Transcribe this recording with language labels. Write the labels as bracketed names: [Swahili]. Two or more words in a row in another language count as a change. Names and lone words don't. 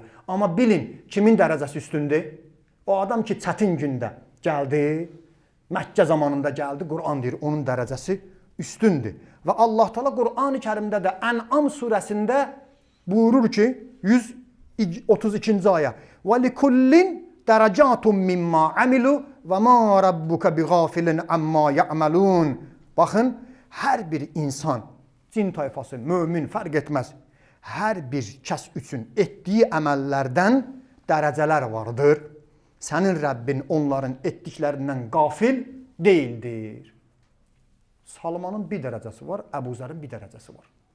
[Azerbaijani] Amma bilin, kimin dərəcəsi üstündür? O adam ki, çətin gündə gəldi, Məkkə zamanında gəldi, Qur'an deyir, onun dərəcəsi üstündür. Və Allah Teala Qur'an-ı Kərimdə də Ən'am surəsində buyurur ki, 132-ci ayə [Arabic] وَلِكُلِّنْ دَرَجَاتٌ مِمَّا عَمِلُوا وَمَا رَبُّكَ بِغَافِلٍ عَمَّا يَعْمَلُونَ. [Azerbaijani] Baxın, hər bir insan, cin tayfası, mömin, fərq etməz, hər bir kəs üçün etdiyi əməllərdən dərəcələr vardır. Sənin Rəbbin onların etdiklərindən qafil deyildir. Salmanın bir dərəcəsi var, Əbu Zərin bir dərəcəsi var.